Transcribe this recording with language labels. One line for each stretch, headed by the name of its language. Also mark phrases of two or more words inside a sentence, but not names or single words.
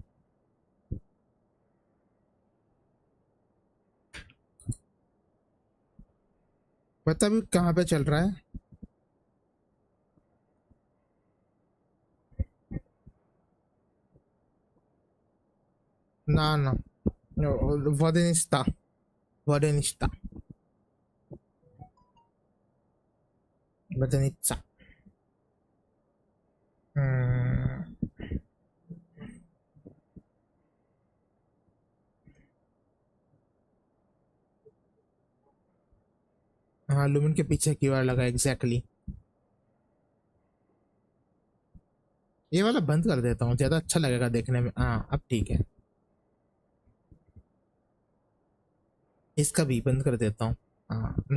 Hindi: बता भी कहाँ पे चल रहा है? ना ना वॉडेनिस्टा वॉडेनिस्टा वॉडेनिस्टा। हाँ लुमिन के पीछे कीवर्ड लगा एग्जैक्टली। ये वाला बंद कर देता हूँ, ज्यादा अच्छा लगेगा देखने में। हाँ अब ठीक है। इसका भी बंद कर देता हूँ। हाँ